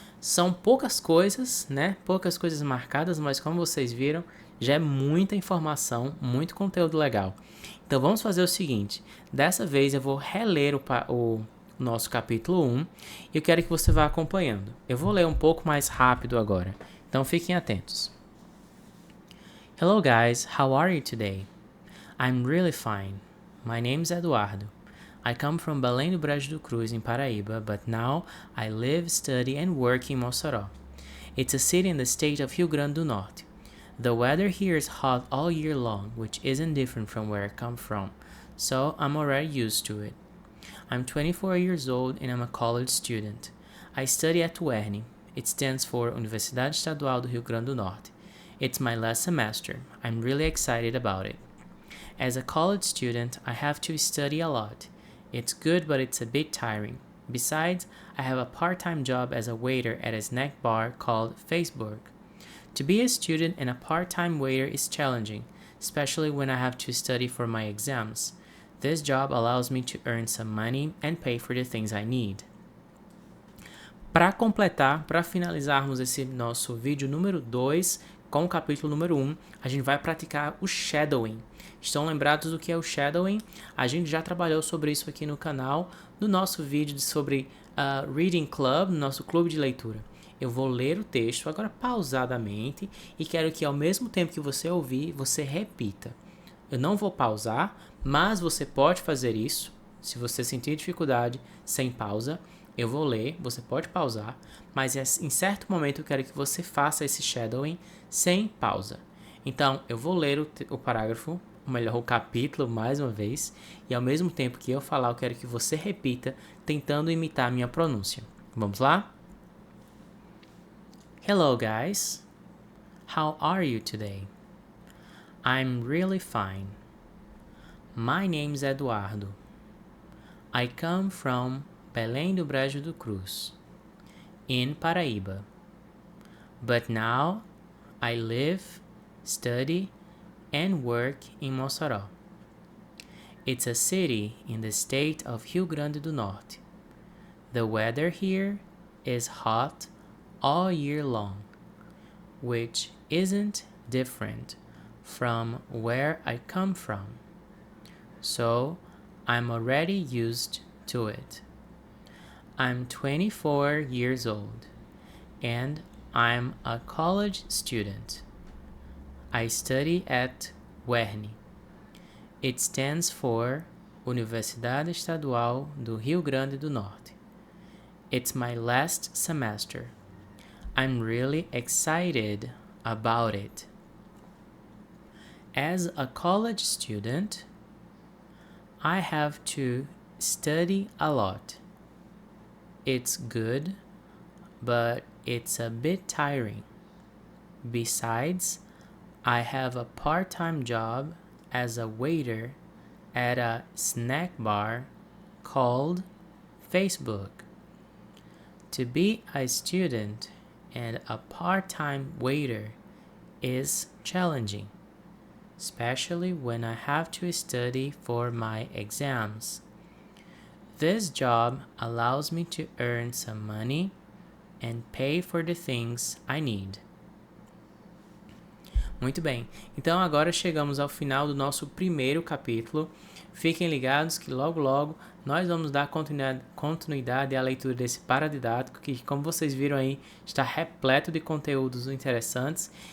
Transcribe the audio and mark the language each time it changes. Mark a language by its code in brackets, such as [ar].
[pt] São poucas coisas, né? Poucas coisas marcadas, mas como vocês viram, já é muita informação, muito conteúdo legal. Então vamos fazer o seguinte, dessa vez eu vou reler o nosso capítulo 1 e eu quero que você vá acompanhando. Eu vou ler um pouco mais rápido agora, então fiquem atentos. [en] Hello guys, how are you today? I'm really fine. My name's Eduardo. I come from Belém do Brejo do Cruz in Paraíba, but now I live, study and work in Mossoró. It's a city in the state of Rio Grande do Norte. The weather here is hot all year long, which isn't different from where I come from, so I'm already used to it. I'm 24 years old and I'm a college student. I study at UERN. It stands for Universidade Estadual do Rio Grande do Norte. It's my last semester. I'm really excited about it. As a college student, I have to study a lot. It's good, but it's a bit tiring. Besides, I have a part-time job as a waiter at a snack bar called Facebook. To be a student and a part-time waiter is challenging, especially when I have to study for my exams. This job allows me to earn some money and pay for the things I need. [pt] Para completar, para finalizarmos esse nosso vídeo número 2 com o capítulo número 1, a gente vai praticar o shadowing. Estão lembrados do que é o shadowing? A gente já trabalhou sobre isso aqui no canal, no nosso vídeo sobre Reading Club, no nosso clube de leitura. Eu vou ler o texto agora pausadamente e quero que ao mesmo tempo que você ouvir, você repita. Eu não vou pausar, mas você pode fazer isso. Se você sentir dificuldade, sem pausa, eu vou ler, você pode pausar, mas em certo momento eu quero que você faça esse shadowing sem pausa. Então, eu vou ler o parágrafo, ou melhor, o capítulo mais uma vez, e ao mesmo tempo que eu falar, eu quero que você repita, tentando imitar a minha pronúncia. Vamos lá? [en] Hello guys, how are you today? I'm really fine. My name's Eduardo. I come from Belém do Brejo do Cruz, in Paraíba. But now I live, study, and work in Mossoró. It's a city in the state of Rio Grande do Norte. The weather here is hot all year long, which isn't different from where I come from, so I'm already used to it. I'm 24 years old, and I'm a college student. I study at UERN. It stands for Universidade Estadual do Rio Grande do Norte. It's my last semester. I'm really excited about it. As a college student, I have to study a lot. It's good, but it's a bit tiring. Besides, I have a part-time job as a waiter at a snack bar called Facebook. To be a student and a part-time waiter is challenging, especially when I have to study for my exams. This job allows me to earn some money and pay for the things I need. [pt] Muito bem, então agora chegamos ao final do nosso primeiro capítulo. Fiquem ligados que logo nós vamos dar continuidade à leitura desse paradidático que, como vocês viram aí, está repleto de conteúdos interessantes.